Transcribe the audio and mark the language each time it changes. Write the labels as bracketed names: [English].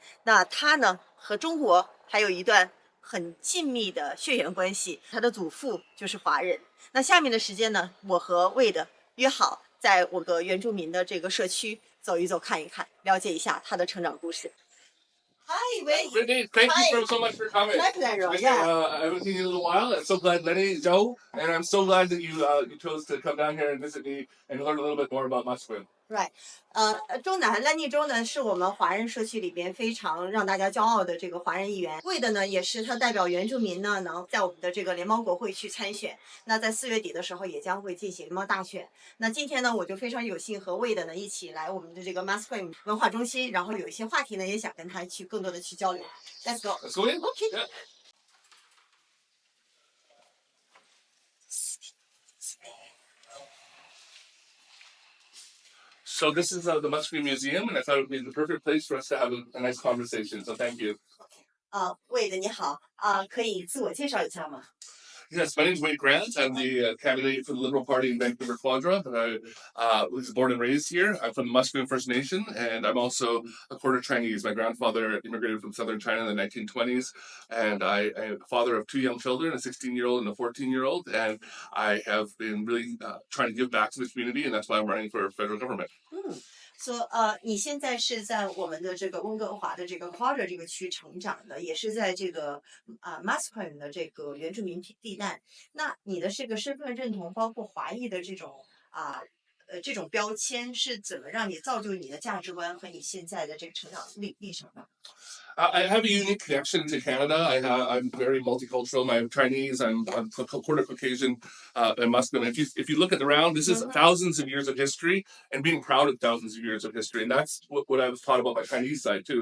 [Chinese] 那他呢和中国还有一段很紧密的血缘关系，他的祖父就是华人。那下面的时间呢，我和Wade约好在我个原住民的这个社区走一走、看一看，了解一下他的成长故事。 [English] Hi, Wade. Renee, thank you so much for coming. My pleasure. Yeah. I haven't seen you in a while. I'm so glad, Lenny, Joe, and I'm so glad that you chose to come down here and visit me and learn a little bit more about Musqueam. Right. [Chinese] 中南兰尼州呢是我们华人社区里边非常让大家骄傲的这个华人议员。 Wade呢也是他代表原住民呢能在我们的这个联邦国会去参选。那在4月底的时候也将会进行联邦大选。那今天呢我就非常有幸和Wade呢一起来我们的这个 Musqueam 文化中心，然后有一些话题呢也想跟他去更多的去交流。 [English] Let's go. Let's go in. Okay. Yeah. So this is the Musqueam Museum, and I thought it would be the perfect place for us to have a nice conversation. So thank you. [Chinese] Wade 你好可以自我介绍一下吗？ [English] Yes, my name is Wade Grant. I'm the candidate for the Liberal Party in Vancouver Quadra, but I was born and raised here. I'm from the Musqueam First Nation, and I'm also a quarter Chinese. My grandfather immigrated from southern China in the 1920s, and I am a father of 2 young children, a 16-year-old and a 14-year-old, and I have been really trying to give back to the community, and that's why I'm running for federal government. [Chinese] So 你现在是在我们的这个温哥华的这个 Quadra 这个区成长的，也是在这个Musqueam 的这个原住民地带。那你的这个身份认同，包括华裔的这种这种标签，是怎么让你造就你的价值观和你现在的这个成长历程的？ [English] I have a unique connection to Canada. I'm very multicultural. I'm Chinese. I'm quarter Caucasian and Muslim. If you look at around, this is thousands of years of history and being proud of thousands of years of history. And that's what I was taught about my Chinese side too.